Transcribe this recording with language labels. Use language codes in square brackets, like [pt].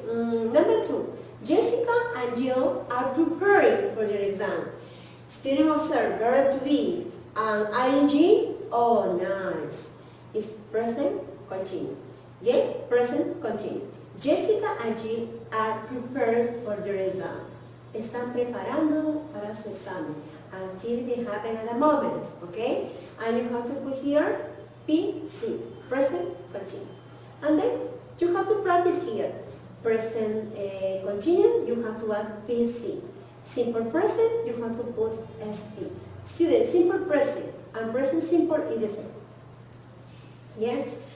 [en] Number 2, Jessica and Jill are preparing for their exam. Student observe verb to be and ing. Oh, nice. It's present continue. Yes, present continue. Jessica and Jill are preparing for their exam. [es] Están preparando para su examen. [en] Activity happen at the moment, okay? And you have to put here PC, present continue. And then you have to practice here. Present continue, you have to add PC. Simple present, you have to put SP. Student, simple present and present simple is the same. Yes?